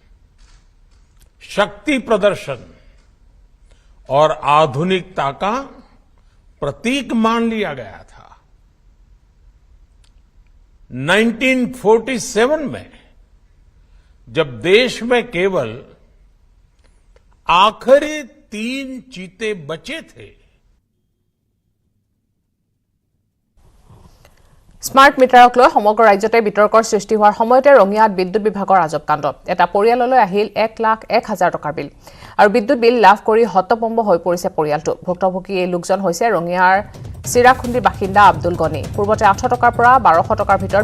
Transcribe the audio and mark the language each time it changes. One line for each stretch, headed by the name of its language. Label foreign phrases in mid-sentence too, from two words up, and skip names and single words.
Hindi: शक्ति प्रदर्शन और आधुनिकता का प्रतीक मान लिया गया था 1947 में जब देश में केवल आखिरी 3 चीते बचे थे
Assamese: স্মাৰ্ট মিটাৰক লৈ সমগ্ৰ ৰাজ্যতে বিতৰ্কৰ সৃষ্টি হোৱাৰ সময়তে ৰঙিয়াত বিদ্যুৎ বিভাগৰ আজব কাণ্ড এটা পৰিয়াললৈ আহিল 1,01,000 টকাৰ বিল আৰু বিদ্যুৎ বিল লাভ কৰি হতভম্ব হৈ পৰিছে পৰিয়ালটো ভুক্তভোগী এই লোকজন হৈছে ৰঙিয়াৰ চিৰাখুণ্ডিৰ বাসিন্দা আব্দুল গনি পূৰ্বতে 800 টকাৰ পৰা 1200 টকাৰ ভিতৰত